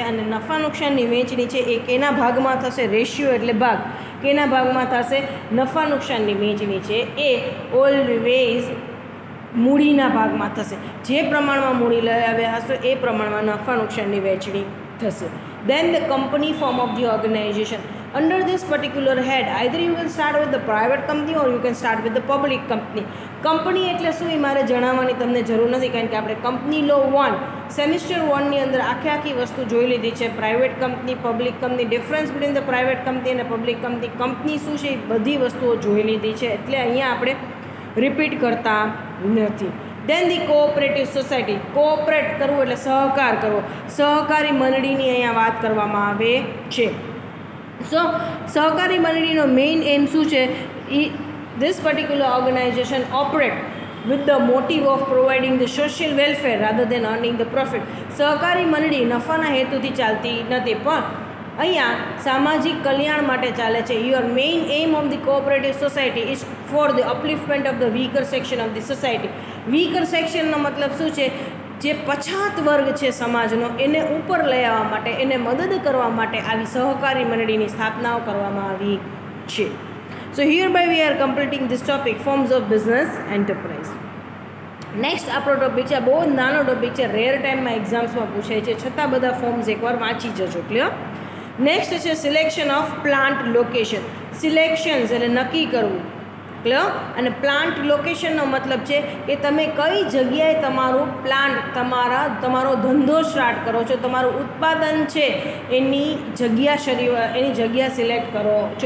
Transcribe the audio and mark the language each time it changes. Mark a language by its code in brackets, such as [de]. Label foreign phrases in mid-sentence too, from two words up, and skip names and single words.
[gu] અને નફા નુકસાનની વહેંચણી છે એ કેના ભાગમાં થશે? રેશિયો એટલે ભાગ. કેના ભાગમાં થશે? નફા નુકસાનની વહેંચણી છે એ ઓલવેઝ મૂડીના ભાગમાં થશે. જે પ્રમાણમાં મૂડી લઈ આવ્યા હશો એ પ્રમાણમાં નફા નુકસાનની વહેંચણી થશે. [en] Then the company form of the organization. Under this particular head, either you will start with the private company or you can start with the public company. [gu] કંપની એટલે શું એ મારે જણાવવાની તમને જરૂર નથી, કારણ કે આપણે [en] company law [gu] 1 સેમિસ્ટર 1ની અંદર આખી વસ્તુ જોઈ લીધી છે. [en] private company, public company, difference between the private company [gu] અને [en] public company, [gu] કંપની શું છે એ બધી વસ્તુઓ જોઈ લીધી છે. એટલે અહીંયા આપણે રિપીટ કરતા નથી. [en] then the cooperative society. [gu] કોઓપરેટ કરવું એટલે સહકાર કરવો. સહકારી મંડળીની અહીંયા વાત કરવામાં આવે છે. સો સહકારી મંડળીનો [en] main aim [gu] શું છે? [en] this particular organization operate with the motive of providing the social welfare rather than earning the profit. [gu] સહકારી મંડળી નફાના હેતુથી ચાલતી નથી, પણ અહીંયા સામાજિક કલ્યાણ માટે ચાલે છે. [en] your main aim of the cooperative society is for the upliftment of the weaker section of the society. [gu] વીકર સેક્શનનો મતલબ શું છે? જે પછાત વર્ગ છે સમાજનો, એને ઉપર લઈ આવવા માટે, એને મદદ કરવા માટે આવી સહકારી મંડળીની સ્થાપનાઓ કરવામાં આવી છે. [en] So hereby we are completing this topic, forms of business enterprise. [gu] નેક્સ્ટ આપણો ટોપિક છે, બહુ જ નાનો ટોપિક છે, રેર ટાઈમમાં એક્ઝામ્સમાં પૂછાય છે, છતાં બધા ફોર્મ્સ એકવાર વાંચી જજો. ક્લિયર? [en] next છે selection of plant location. [gu] સિલેક્શન્સ એટલે નક્કી કરવું. ક્લિયર? અને પ્લાન્ટ લોકેશનનો મતલબ છે કે તમે કઈ જગ્યાએ તમારું પ્લાન્ટ, તમારો ધંધો સ્ટાર્ટ કરો છો, તમારું ઉત્પાદન છે એની જગ્યા સિલેક્ટ કરો છો.